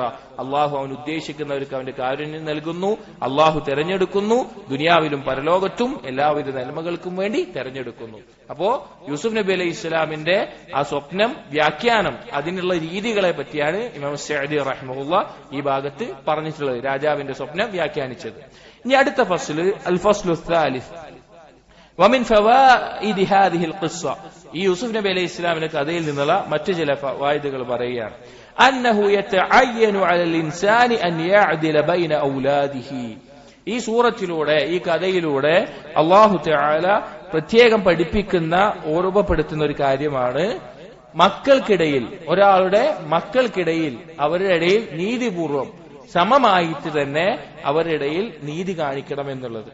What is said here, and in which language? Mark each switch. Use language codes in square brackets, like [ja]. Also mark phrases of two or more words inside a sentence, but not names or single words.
[ml] അള്ളാഹു അവൻ ഉദ്ദേശിക്കുന്നവർക്ക് അവന്റെ കാരുണ്യം നൽകുന്നു. അള്ളാഹു തെരഞ്ഞെടുക്കുന്നു, ദുനിയാവിലും പരലോകത്തും എല്ലാവിധ നന്മകൾക്കും വേണ്ടി തെരഞ്ഞെടുക്കുന്നു. അപ്പോ യൂസുഫ് നബി അലൈഹി ഇസ്ലാമിന്റെ ആ സ്വപ്നം വ്യാഖ്യാനം, അതിനുള്ള രീതികളെ പറ്റിയാണ് ഇമാം സഅദി റഹിമഹുല്ലാഹ് ഈ ഭാഗത്ത് പറഞ്ഞിട്ടുള്ളത്, രാജാവിന്റെ സ്വപ്നം വ്യാഖ്യാനിച്ചത്. ഇനി അടുത്ത [ar] فصل، الفصل الثالث ومن فوائد هذه القصة, [ml] ഈ യൂസുഫ് നബി അലൈഹി ഇസ്ലാമിന്റെ കഥയിൽ നിന്നുള്ള മറ്റു ചില ഫവായിദുകൾ പറയുകയാണ്. [ar] أنه يتعين على الإنسان أن يعدل بين أولاده. [ml] ഈ സൂറത്തിലൂടെ, ഈ കഥയിലൂടെ അല്ലാഹു തആല പ്രത്യേകം പഠിപ്പിക്കുന്ന, ഓർമ്മപ്പെടുത്തുന്ന ഒരു കാര്യമാണ് മക്കൾക്കിടയിൽ, ഒരാളുടെ മക്കൾക്കിടയിൽ അവരുടെ ഇടയിൽ നീതിപൂർവം സമമായിട്ട് തന്നെ അവരുടെ ഇടയിൽ നീതി കാണിക്കണം എന്നുള്ളത്.